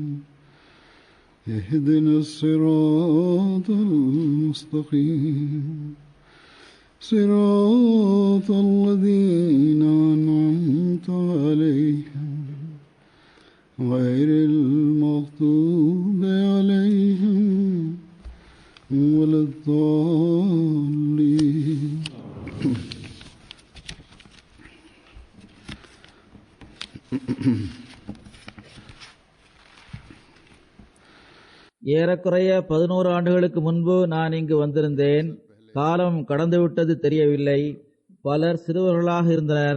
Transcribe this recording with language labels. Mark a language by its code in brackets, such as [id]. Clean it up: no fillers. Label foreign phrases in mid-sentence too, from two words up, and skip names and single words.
[ar] اهدنا الصراط المستقيم صراط الذين أنعمت عليهم غير المغضوب عليهم ولا الضالين. [ta] ஏறக்குறைய 11 ஆண்டுகளுக்கு முன்பு நான் இங்கு வந்திருந்தேன். காலம் கடந்துவிட்டது தெரியவில்லை. பலர் சிறுவர்களாக இருந்தனர்.